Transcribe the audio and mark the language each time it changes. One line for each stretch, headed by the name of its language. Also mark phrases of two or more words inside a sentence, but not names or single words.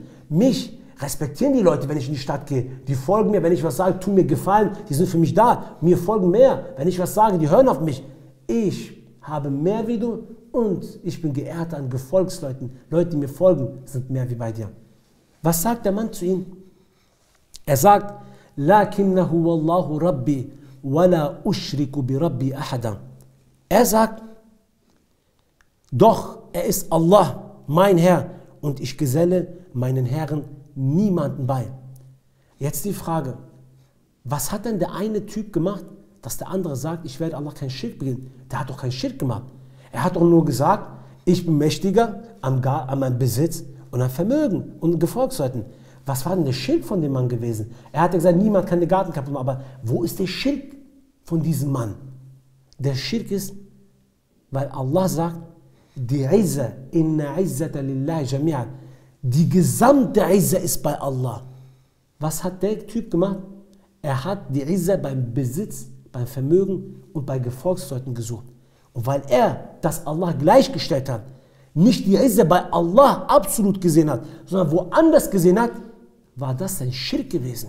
German: Mich respektieren die Leute, wenn ich in die Stadt gehe. Die folgen mir, wenn ich was sage, tun mir Gefallen. Die sind für mich da. Mir folgen mehr. Wenn ich was sage, die hören auf mich. Ich habe mehr wie du und ich bin geehrt an Gefolgsleuten. Leute, die mir folgen, sind mehr wie bei dir. Was sagt der Mann zu ihm? Er sagt:
Arabic: لَكِنَّهُ وَاللَّهُ رَبِّي وَلَا أُشْرِكُ بِرَبِّي أَحَدًا.
German: Er sagt: Doch, er ist Allah, mein Herr, und ich geselle meinen Herren niemanden bei. Jetzt die Frage: Was hat denn der eine Typ gemacht, dass der andere sagt, ich werde Allah keinen Schirk begehen? Der hat doch keinen Schirk gemacht. Er hat doch nur gesagt, ich bin mächtiger an meinem Besitz und an Vermögen und Gefolgsleuten. Was war denn der Schirk von dem Mann gewesen? Er hat gesagt, niemand kann den Garten kaputt machen. Aber wo ist der Schirk von diesem Mann? Der Schirk ist, weil Allah sagt, die Izza,
Arabic: إن العزة لله جميعا.
German: Die gesamte Izza ist bei Allah. Was hat der Typ gemacht? Er hat die Izza beim Besitz, beim Vermögen und bei Gefolgsleuten gesucht. Und weil er das Allah gleichgestellt hat, nicht die Izza bei Allah absolut gesehen hat, sondern woanders gesehen hat, war das ein Schirk gewesen.